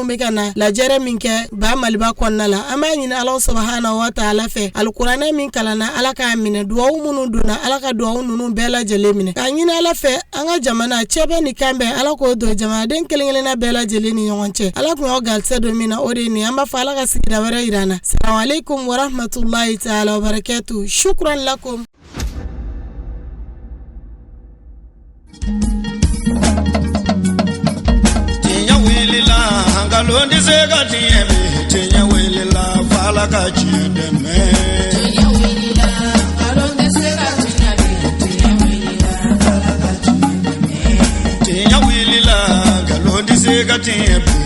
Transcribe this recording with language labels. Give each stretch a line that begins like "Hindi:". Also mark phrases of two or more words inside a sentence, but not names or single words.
Bambara: bɛ ka na lajɛrɛ min kɛ ba Maliba kɔnɔna la an b'a ɲini Ala
Arabic: سبحانه وتعالى
Bambara: fɛ alikuranɛ min kalanna Ala k'a minɛ duwawu minnu donna Ala ka duwawu ninnu bɛɛ lajɛlen minɛ k'a ɲini Ala fɛ an ka jamana cɛ bɛ ni kan bɛɛ Ala k'o don jamanaden kelen-kelenna bɛɛ lajɛlen ni ɲɔgɔn cɛ Ala kun y'aw garisɛ don min na o de ye nin an b'a fɔ Ala ka sigida wɛrɛ yira an na
Arabic: السلام عليكم ورحمة الله تعالى وبركاته شكرا لكم. Tinya wilila hangalondi sega tiemi tinya wilila fala ka chideme tinya wilila hangalondi sega tinya wilila galondi sega tiemi